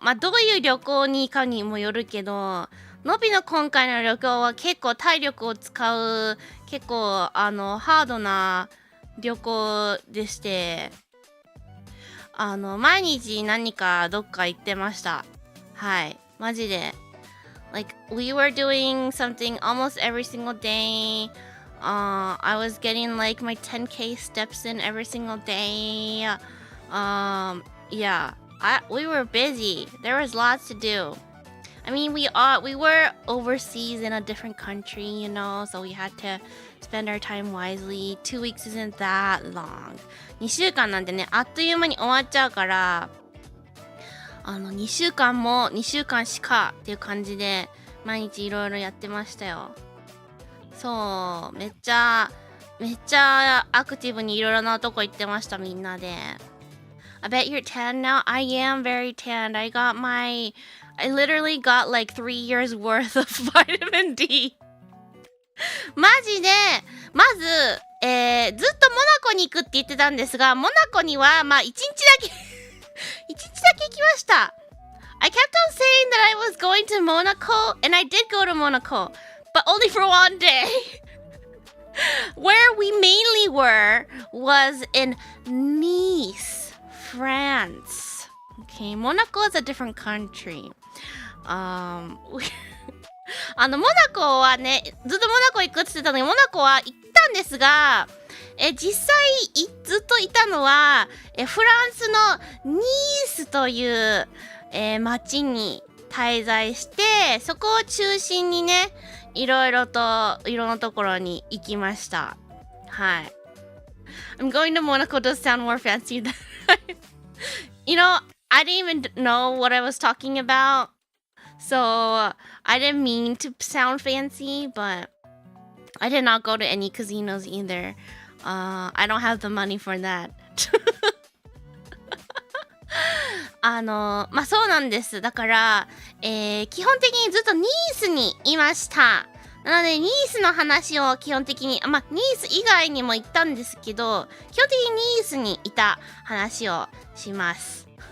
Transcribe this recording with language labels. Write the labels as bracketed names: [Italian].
[Japanese] まあどういう旅行にかにもよるけど、のびの今回の旅行は結構体力を使う結構ハードな旅行でして、毎日何かどっか行ってました。はい、マジで。 [English] Like we were doing something almost every single day. I was getting like my 10K steps in every single day. Yeah, we were busy. There was lots to do. I mean, we were overseas in a different country, you know, so we had to spend our time wisely. 2 weeks isn't that long. [Japanese] 2週間なんてね、あっという間に終わっちゃうから、2週間も2週間しかっていう感じで毎日いろいろやってましたよ。そう、めっちゃアクティブにいろいろなとこ行ってました、みんなで。 [English] I bet you're tan now. I am very tanned. I literally got like 3 years worth of vitamin D. [Japanese] マジで、まず、ずっとモナコに行くって言ってたんですが、モナコにはまあ1日だけ行きました。 [English] I kept on saying that I was going to Monaco, and I did go to Monaco, but only for one day. Where we mainly were was in Nice, France. Okay, Monaco is a different country. [Japanese] モナコはね、ずっとモナコ行くって言ってたのに、モナコは行ったんですが、実際ずっといたのは、フランスのニースという、町に滞在して、そこを中心にね、いろんなところに行きました。はい。 [English] I'm going to Monaco does sound more fancy than You know, I didn't even know what I was talking about. So, I didn't mean to sound fancy, but I did not go to any casinos either. I don't have the money for that. [Japanese] まあそうなんです。だから、基本的にずっとニースにいました。なので、ニースの話を基本的に、まあ、ニース以外にも行ったんですけど、基本的にニースにいた話をします。